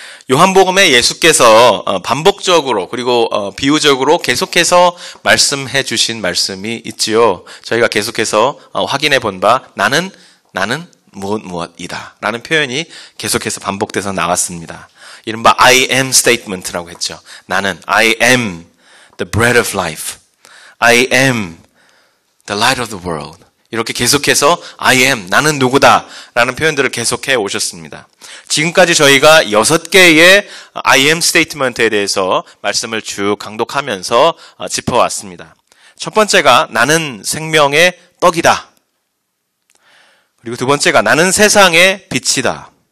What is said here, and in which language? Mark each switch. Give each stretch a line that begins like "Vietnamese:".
Korean: 요한복음에 예수께서 반복적으로 그리고 비유적으로 계속해서 말씀해 주신 말씀이 있지요. 저희가 계속해서 확인해 본 바 나는 무엇이다 라는 표현이 계속해서 반복돼서 나왔습니다. 이른바 I am statement라고 했죠.
English: 나는 I am the bread of life. I am the light of the world.
Korean: 이렇게 계속해서 I am, 나는 누구다 라는 표현들을 계속해 오셨습니다. 지금까지 저희가 6개의 I am statement에 대해서 말씀을 쭉 강독하면서 짚어왔습니다. 첫 번째가 나는 생명의 떡이다. 그리고 두 번째가 나는 세상의 빛이다.